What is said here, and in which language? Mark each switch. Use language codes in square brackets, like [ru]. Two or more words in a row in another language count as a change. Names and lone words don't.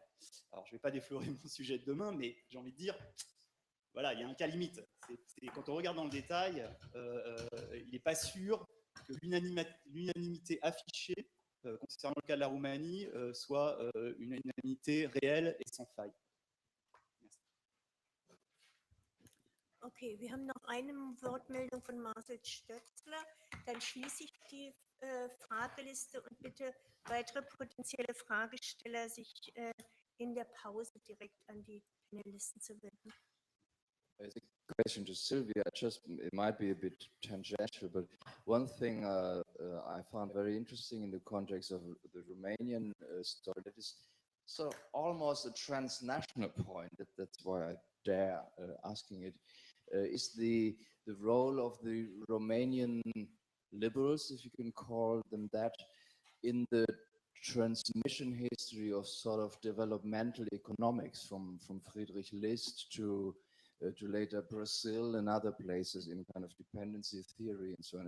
[fr] Alors, je ne vais pas déflorer mon sujet de demain, mais j'ai envie de dire, voilà, il y a un cas limite. Quand on regarde dans le détail, il n'est pas sûr que l'unanimité affichée concernant le cas de la Roumanie soit une unanimité réelle et sans faille. Merci. [de] Okay, wir haben noch eine Wortmeldung von Marcel Stötzler. Dann schließe ich die Frageliste und bitte weitere potenzielle Fragesteller sich in der Pause direkt an die Panelisten zu wenden. [en] As a question to Silvia, it might be a bit tangential, but one thing I found very interesting in the context of the Romanian story, that is sort of almost a transnational point, that's why I dare asking it, is the role of the Romanian liberals, if you can call them that, in the transmission history of sort of developmental economics from Friedrich List to later Brazil and other places in kind of dependency theory and so on.